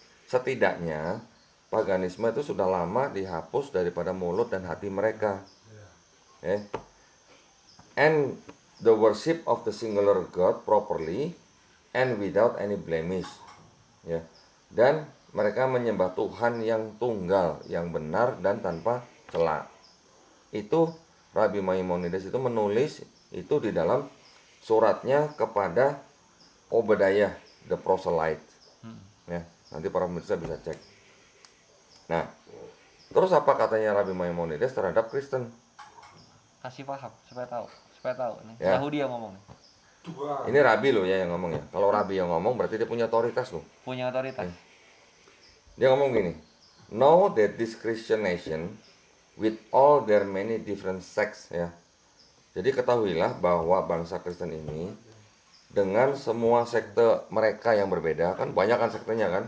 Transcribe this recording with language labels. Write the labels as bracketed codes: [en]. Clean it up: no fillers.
[id] Setidaknya paganisme itu sudah lama dihapus daripada mulut dan hati mereka. [en] And the worship of the singular God properly and without any blemish. [id] Ya. Dan mereka menyembah Tuhan yang tunggal, yang benar dan tanpa cela. Itu Rabbi Maimonides itu menulis itu di dalam suratnya kepada Obadiah the proselyte. Ya, nanti para pemirsa bisa cek. Nah, terus apa katanya Rabbi Maimonides terhadap Kristen? Kasih paham supaya tahu nih. Ya. Yahudi yang ngomong nih. Dua. Ini Rabi loh ya yang ngomong ya. Kalau Rabi yang ngomong berarti dia punya otoritas loh. Punya otoritas. Dia ngomong gini, [en] know that this Christian nation with all their many different sects ya. [id] Jadi ketahuilah bahwa bangsa Kristen ini dengan semua sekte mereka yang berbeda, kan banyak kan sektenya kan,